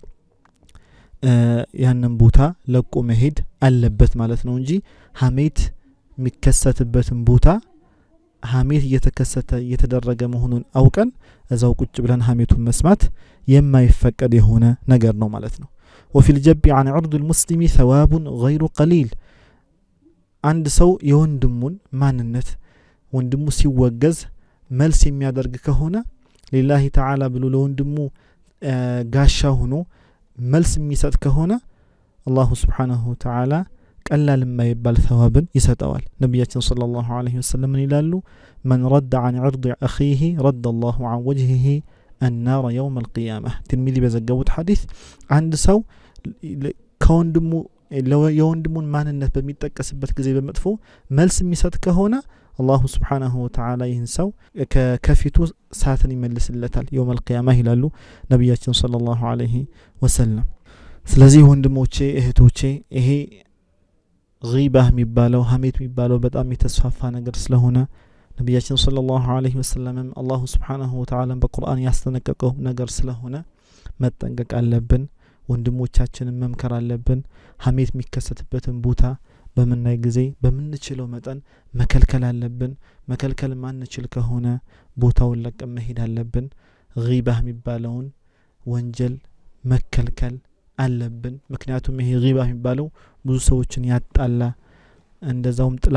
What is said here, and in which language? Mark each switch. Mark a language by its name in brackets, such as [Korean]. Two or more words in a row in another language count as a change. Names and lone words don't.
[Amharic] ያንን ቦታ ለቆ መሄድ አለበት ማለት ነው እንጂ ሐሜት የሚከሰትበትን ቦታ ሐሜት እየተደረገ መሆኑን አውቀን እዛው ቁጭ ብለን ሐሜቱን መስማት የማይፈቀድ የሆነ ነገር ነው ማለት ነው። [Arabic] وفي الجب عن عرض المسلم ثواب غير قليل [Amharic] አንድ ሰው የወንድሙን ማንነት ወንድሙ ሲወገዝ መልስ የሚያደርግ ከሆነ [Arabic] لله تعالى [Amharic] ብሎ ለወንድሙ ጋሻ ሆኖ መልስ የሚሰጥ ከሆነ [Arabic] الله سبحانه وتعالى [Amharic] ቀላል የማይባል ثوابን ይሰጠዋል። ነብያችን [Arabic] صلى الله عليه وسلم [Amharic] ይላሉ [Arabic] من رد عن عرض اخيه رد الله عن وجهه النار يوم القيامة። [Amharic] ትርሚዚ በዘገቡት ሐዲስ አንድ ሰው ከወንድሙ የወንድሙን ማንነት በሚጠቀስበት ጊዜ በመጥፎ መልስ የሚሰጥ ከሆነ [Arabic] الله سبحانه وتعالى [Amharic] ይህን ሰው ከፊቱ ሳትን ይመልስለታል [Arabic] يوم القيامة [Amharic] ይላሉ ነብያችን ሰለላሁ [Arabic] عليه وسلم። [Amharic] ስለዚህ ወንድሞቼ እህቶቼ ይሄ غيبة የሚባለው ሐሜት የሚባለው በጣም የተስፋፋ ነገር ስለሆነ ነብያችን [Arabic] صلى الله عليه وسلم الله سبحانه وتعالى [Amharic] በቁርአን ያስተነቀቀው ነገር ስለሆነ መጠንቀቅ አለብን። ወንድሞቻችንን መምከር አለብን። ሐሜት የሚከሰትበትን ቦታ በመናይ ጊዜ በመንችለው መጠን መከልከል አለብን። መከልከል ማንችል ከሆነ ቦታውን ለቀን መሄድ አለብን። غيبة የሚባለውን ወንጀል መከልከል አለብን። ምክንያቱም ይሄ غيبة የሚባለው ብዙ ሰዎችን ያጣላ እንደዛውም